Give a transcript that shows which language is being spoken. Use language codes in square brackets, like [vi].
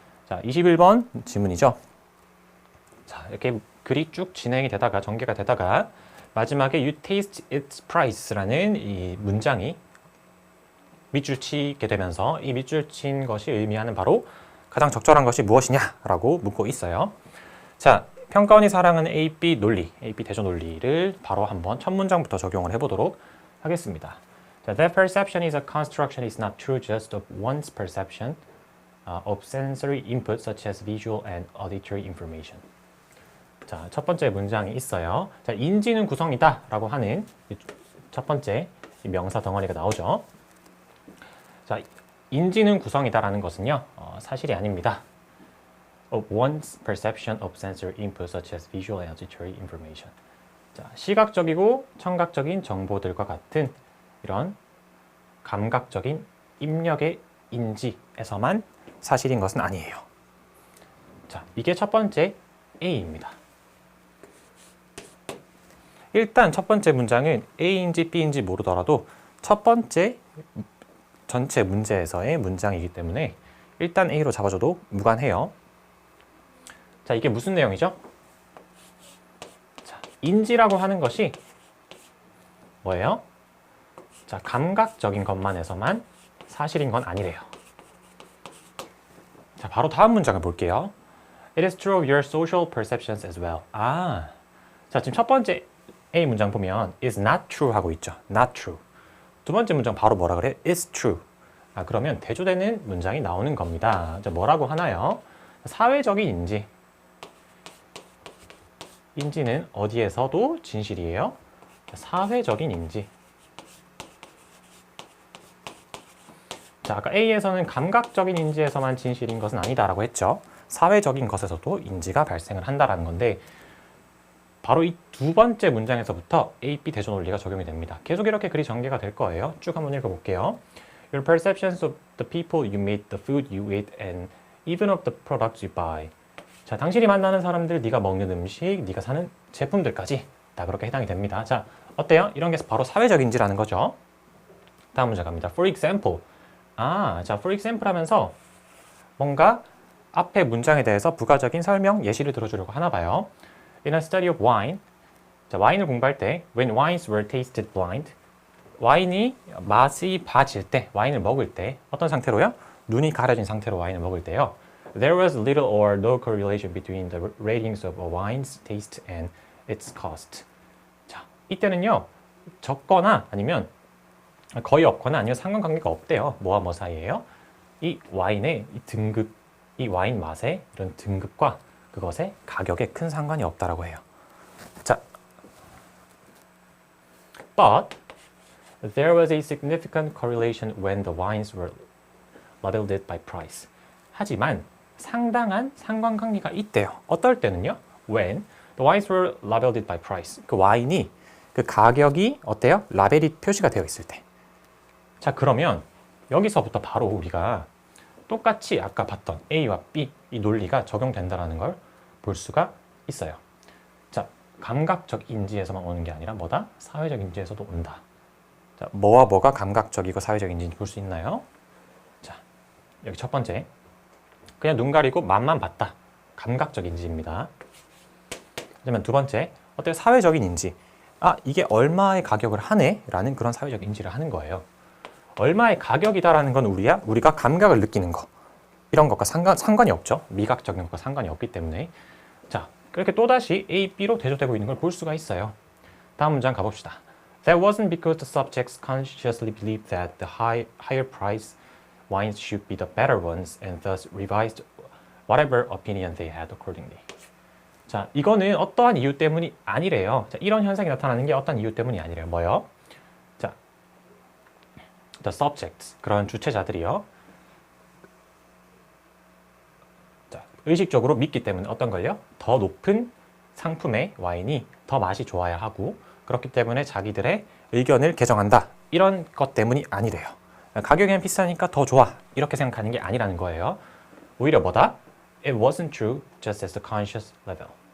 [ko] 자, 21번 지문이죠. 자, 이렇게 글이 쭉 진행이 되다가 전개가 되다가 마지막에 [en] You taste its price [ko] 라는 이 문장이 밑줄 치게 되면서 이 밑줄 친 것이 의미하는 바로 가장 적절한 것이 무엇이냐라고 묻고 있어요. 자, 평가원이 사랑하는 AP 논리, AP 대조 논리를 바로 한번 첫 문장부터 적용을 해보도록 하겠습니다. [en] 자, That perception is a construction is not true just of one's perception of sensory input such as visual and auditory information. [ko] 자, 첫 번째 문장이 있어요. 자, 인지는 구성이다 라고 하는 첫 번째 명사 덩어리가 나오죠. 자, 인지는 구성이다라는 것은요, 사실이 아닙니다. [en] Of one's perception of sensory input such as visual and auditory information. [ko] 자, 시각적이고 청각적인 정보들과 같은 이런 감각적인 입력의 인지에서만 사실인 것은 아니에요. 자, 이게 첫 번째 A입니다. 일단 첫 번째 문장은 A인지 B인지 모르더라도 첫 번째 전체 문제에서의 문장이기 때문에 일단 A로 잡아줘도 무관해요. 자, 이게 무슨 내용이죠? 자, 인지라고 하는 것이 뭐예요? 자, 감각적인 것만 해서만 사실인 건 아니래요. 자, 바로 다음 문장을 볼게요. [en] It is true of your social perceptions as well. [ko] 아, 자, 지금 첫 번째 A 문장 보면 [en] is not true [ko] 하고 있죠. [en] not true. [ko] 두 번째 문장 바로 뭐라 그래? [en] is true. [ko] 아, 그러면 대조되는 문장이 나오는 겁니다. 자, 뭐라고 하나요? 사회적인 인지. 인지는 어디에서도 진실이에요? 사회적인 인지. 자, 아까 A에서는 감각적인 인지에서만 진실인 것은 아니다라고 했죠. 사회적인 것에서도 인지가 발생을 한다라는 건데 바로 이 두 번째 문장에서부터 A, B 대조 논리가 적용이 됩니다. 계속 이렇게 글이 전개가 될 거예요. 쭉 한번 읽어볼게요. [en] Your perceptions of the people you meet, the food you eat, and even of the products you buy. [ko] 자, 당신이 만나는 사람들, 네가 먹는 음식, 네가 사는 제품들까지 다 그렇게 해당이 됩니다. 자, 어때요? 이런 게 바로 사회적 인지라는 거죠. 다음 문제 갑니다. [en] For example. [ko] 자, [en] for example [ko] 하면서 뭔가 앞에 문장에 대해서 부가적인 설명, 예시를 들어주려고 하나 봐요. [en] In a study of wine. 자, [ko] 와인을 공부할 때 [en] when wines were tasted blind. [ko] 와인이 맛이 봐질 때, 와인을 먹을 때 어떤 상태로요? 눈이 가려진 상태로 와인을 먹을 때요. [en] There was little or no correlation between the ratings of a wine's taste and its cost. [ko] 자, 이때는요. 적거나 아니면 거의 없거나 아니면 상관관계가 없대요. 뭐와 뭐 사이에요? 이 와인의 이 등급, 이 와인 맛의 이런 등급과 그것의 가격에 큰 상관이 없다라고 해요. [en] 자, but there was a significant correlation when the wines were labeled by price. [ko] 하지만 상당한 상관관계가 있대요. 어떨 때는요? [en] When the wines were labeled by price. [ko] 그 와인이 그 가격이 어때요? 라벨이 표시가 되어 있을 때. 자, 그러면 여기서부터 바로 우리가 똑같이 아까 봤던 A와 B 이 논리가 적용된다는 걸 볼 수가 있어요. 자, 감각적 인지에서만 오는 게 아니라 뭐다? 사회적 인지에서도 온다. 자, 뭐와 뭐가 감각적이고 사회적 인지인지 볼 수 있나요? 자, 여기 첫 번째. 그냥 눈 가리고 맛만 봤다. 감각적 인지입니다. 하지만 두 번째, 어때요? 사회적인 인지. 이게 얼마의 가격을 하네? 라는 그런 사회적 인지를 하는 거예요. 얼마의 가격이다라는 건 우리가 감각을 느끼는 거. 이런 것과 상관이 없죠. 미각적인 것과 상관이 없기 때문에. 자, 그렇게 또다시 A, B로 대조되고 있는 걸 볼 수가 있어요. 다음 문장 가봅시다. [en] That wasn't because the subjects consciously believed that the higher price wines should be the better ones and thus revised whatever opinion they had accordingly. [ko] 자, 이거는 어떠한 이유 때문이 아니래요. 자, 이런 현상이 나타나는 게 어떠한 이유 때문이 아니래요. 뭐요? 자, [en] the subjects, [ko] 그런 주체자들이요. 자, 의식적으로 믿기 때문에 어떤 걸요? 더 높은 상품의 와인이 더 맛이 좋아야 하고 그렇기 때문에 자기들의 의견을 개정한다. 이런 것 때문이 아니래요. 가격이 비싸니까 더 좋아. 이렇게 생각하는 게 아니라는 거예요. 오히려 뭐다? [en] It wasn't true just as the conscious level.